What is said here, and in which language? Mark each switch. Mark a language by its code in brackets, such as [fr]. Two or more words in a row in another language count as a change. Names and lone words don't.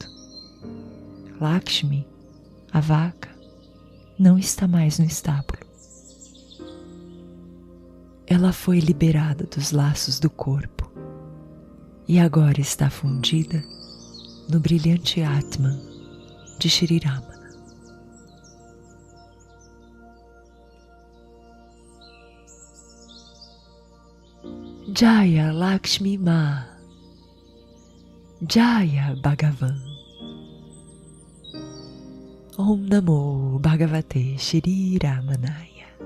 [pt] Lakshmi, a vaca, não está mais no estábulo. Ela foi liberada dos laços do corpo e agora está fundida no brilhante Atman de Shri Ramana. [sa] जय लक्ष्मी मा, जय भगवान्. ॐ नमो भगवते श्री रमणाय.